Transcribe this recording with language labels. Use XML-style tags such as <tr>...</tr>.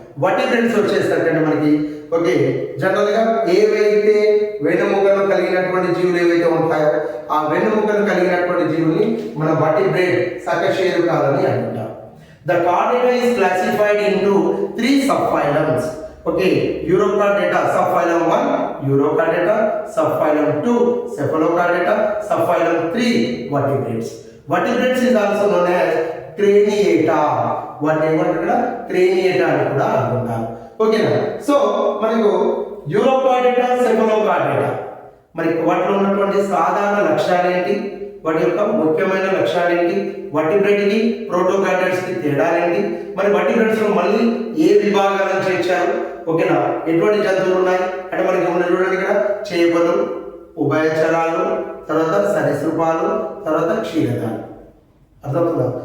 <te>Vertebrates వచ్చేసరికి మనకి okay జనరల్గా ఏవైతే వెన్నుముకలు కలిగినటువంటి జీవులు ఏవైతే ఉంటాయో ఆ వెన్నుముకలు కలిగినటువంటి జీవుల్ని మన వర్టిబ్రేట్ సకశేరుకాలని అంటాం.</te> <en>The chordata is classified into 3 subphylums. Okay, Urochordata, subphylum 1, Urochordata, subphylum 2, Cephalochordata, subphylum 3, vertebrates. Vertebrates is also known as Craniata. What</en> <te>ఏమంటారు? Craniata అని కూడా అంటుంటారు. ఓకేనా? సో మనకు Urochordata, Cephalochordata మరి వాటిలో ఉన్నటువంటి సాధారణ లక్షణాలు ఏంటి, వాటి యొక్క ముఖ్యమైన లక్షణాలు ఏంటి, వర్టిబ్రేట్కి ప్రోటోకార్డేట్స్కి తేడాలేంటి, మరి వర్టిబ్రేట్స్లో మళ్ళీ ఏ విభాగాలను చేర్చారు, ఓకేనా, ఎటువంటి జంతువులు ఉన్నాయి అంటే మనకి ఉన్న చూడండి ఇక్కడ చేపలు, ఉభయచరాలు, తర్వాత సరీసృపాలు, తర్వాత క్షీరదాలు. అర్థమవుతుందా?</te>